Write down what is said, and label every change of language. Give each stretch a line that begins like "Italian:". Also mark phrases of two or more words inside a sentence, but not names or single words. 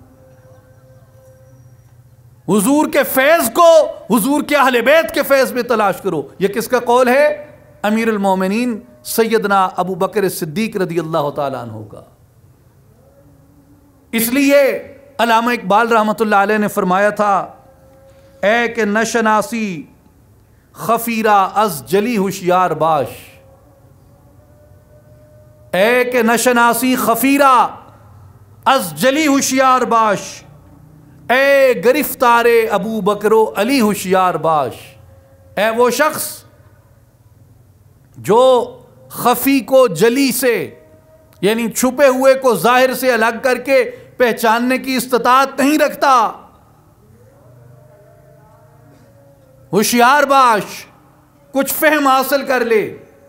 Urdu: حضور کے فیض کو حضور کے اہل بیت کے فیض میں تلاش کرو. یہ کس کا قول ہے؟ امیر المومنین سیدنا ابو بکر صدیق
Arabic: رضی اللہ تعالیٰ عنہ
Urdu: کا. اس لیے علامہ اقبال
Arabic: رحمۃ اللہ علیہ
Urdu: نے فرمایا تھا،
Persian: اے کہ نشناسی خفیرہ از جلی ہوشیار باش. اے کہ نشناسی خفیرہ از جلی ہوشیار باش، اے گرفتار ابو بکر و علی ہوشیار باش.
Urdu: اے وہ شخص جو خفی کو جلی سے، یعنی چھپے ہوئے کو ظاہر سے الگ کر کے پہچاننے کی استطاعت نہیں رکھتا،
Persian: ہوشیار باش،
Urdu: کچھ فہم حاصل کر لے.